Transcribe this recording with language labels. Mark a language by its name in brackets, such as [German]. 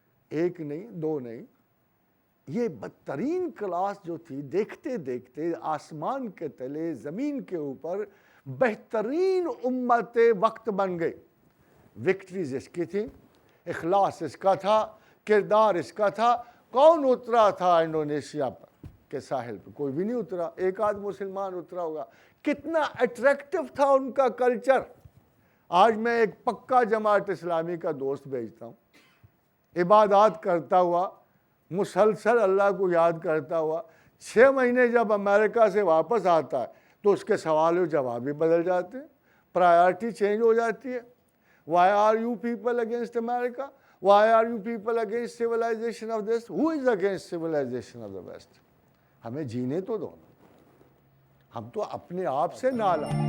[Urdu] 1 نہیں 2 نہیں، یہ بدترین کلاس جو تھی دیکھتے دیکھتے آسمان کے تلے زمین کے اوپر بہترین امت وقت بن گئی۔ وکٹریز اس کی تھی، اخلاص اس کا تھا، کردار اس کا تھا۔ کون اترا تھا انڈونیشیا کے ساحل پہ؟ کوئی بھی نہیں اترا، 1 آدھ مسلمان اترا ہوگا۔ کتنا اٹریکٹیو تھا ان کا کلچر۔ آج میں ایک پکا جماعت اسلامی کا دوست بھیجتا ہوں، عبادات کرتا ہوا، مسلسل اللہ کو یاد کرتا ہوا، 6 مہینے جب امریکہ سے واپس آتا ہے تو اس کے سوال و جواب بھی بدل جاتے ہیں، پرائیورٹی چینج ہو جاتی ہے۔ [English] Why are you people against America? Why are you people against civilization of this? Who is against civilization of the West? [Urdu] ہمیں جینے تو دو، ہم تو اپنے آپ سے نالا۔